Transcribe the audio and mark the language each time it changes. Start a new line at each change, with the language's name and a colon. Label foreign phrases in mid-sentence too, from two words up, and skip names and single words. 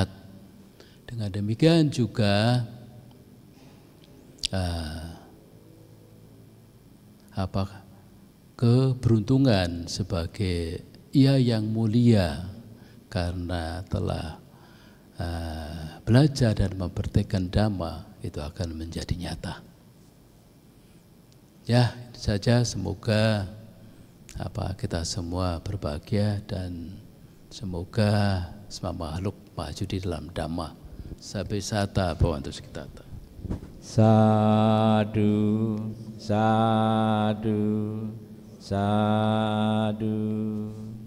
Indonesian: Dengan demikian juga keberuntungan sebagai ia yang mulia karena telah belajar dan mempraktikkan Dhamma itu akan menjadi nyata. Ya, itu saja. Semoga kita semua berbahagia dan semoga semua makhluk maju di dalam Dhamma.
Pali: Sabbe sata bhavantu sukhita. Sadu, sadu, sadu.